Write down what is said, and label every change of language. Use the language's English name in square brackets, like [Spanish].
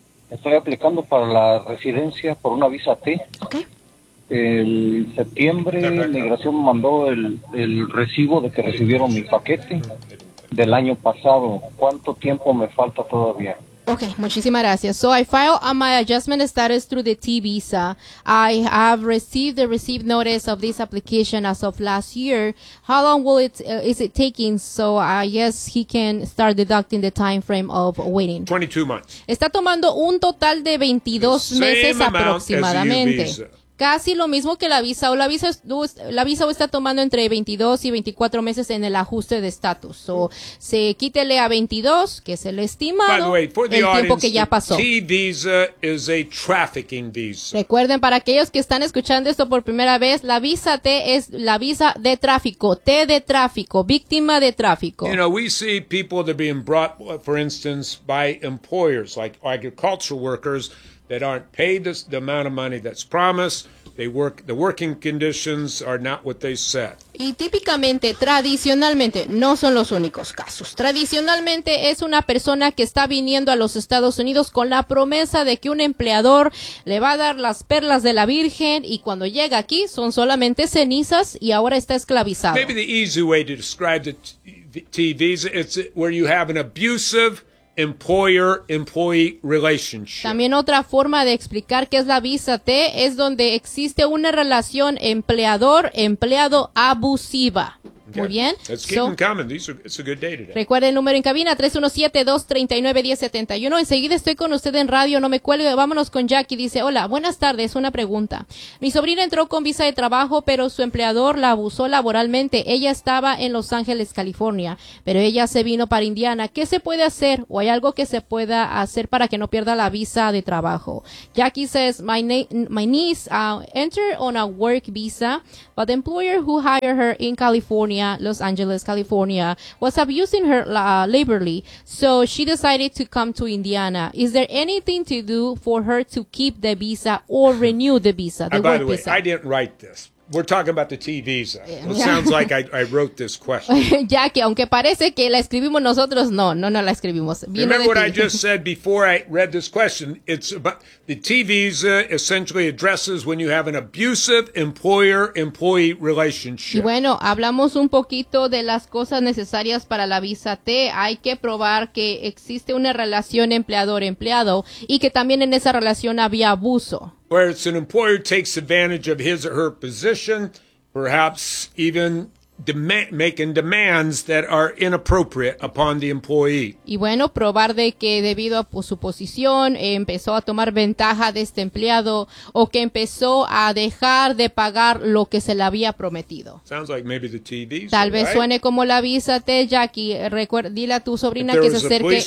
[Spanish] Estoy aplicando para la residencia por una visa T. Ok. En septiembre, Migración mandó el recibo de que recibieron mi paquete del año pasado. ¿Cuánto tiempo me falta todavía? Okay, muchísimas gracias. [English] So I filed my adjustment status through the T visa. I have received the received notice of this application as of last year. How long will it is it taking? So I guess he can start deducting the time frame of waiting. 22 months. [Spanish] Está tomando un total de 22 meses aproximadamente. Casi lo mismo que la visa o está tomando entre 22 y 24 meses en el ajuste de estatus. O se quítele a 22, que es el estimado, tiempo que ya pasó. [English] T visa is a trafficking visa. [Spanish] Recuerden, para aquellos que están escuchando esto por primera vez, la visa T es la visa de tráfico, T de tráfico, víctima de tráfico. [English] You know, we see people that are being brought, for instance, by employers, like agricultural workers, that aren't paid the amount of money that's promised. The working conditions are not what they said. [Spanish] Y típicamente, tradicionalmente, no son los únicos casos. Tradicionalmente es una persona que está viniendo a los Estados Unidos con la promesa de que un empleador le va a dar las perlas de la Virgen y cuando llega aquí son solamente cenizas y ahora está esclavizado. [English] Maybe the easy way to describe the T visa is where you have an abusive employer-employee relationship. [Spanish] También otra forma de explicar qué es la visa T es donde existe una relación empleador-empleado abusiva. Muy bien. [English] Let's keep them coming. It's a good day today. [Spanish] Recuerde el número en cabina, 317-239-1071. Enseguida estoy con usted en radio, no me cuelgue. Vámonos con Jackie. Dice, hola, buenas tardes, una pregunta. Mi sobrina entró con visa de trabajo, pero su empleador la abusó laboralmente. Ella estaba en Los Ángeles, California, pero ella se vino para Indiana. ¿Qué se puede hacer o hay algo que se pueda hacer para que no pierda la visa de trabajo? [English] Jackie says, my niece entered on a work visa, but the employer who hired her in California, Los Angeles, California, was abusing her laborly, so she decided to come to Indiana. Is there anything to do for her to keep the visa or renew the visa? By the way, I didn't write this. We're talking about the T visa. Yeah. It sounds like I wrote this question. [Spanish] Ya que aunque parece que la escribimos nosotros, no la escribimos. [English] Viene Remember de what I just said before I read this question? It's about the T visa essentially addresses when you have an abusive employer-employee relationship. [Spanish] Y bueno, hablamos un poquito de las cosas necesarias para la visa T. Hay que probar que existe una relación empleador-empleado y que también en esa relación había abuso. [English] Where it's an employer takes advantage of his or her position, perhaps even making demands that are inappropriate upon the employee. [Spanish] Y bueno, probar de que debido a su posición empezó a tomar ventaja de este empleado o que empezó a dejar de pagar lo que se le había prometido. [English] Sounds like maybe the TV. [Spanish] Tal vez suene como la visa T, Jackie. Dile a tu sobrina que se acerque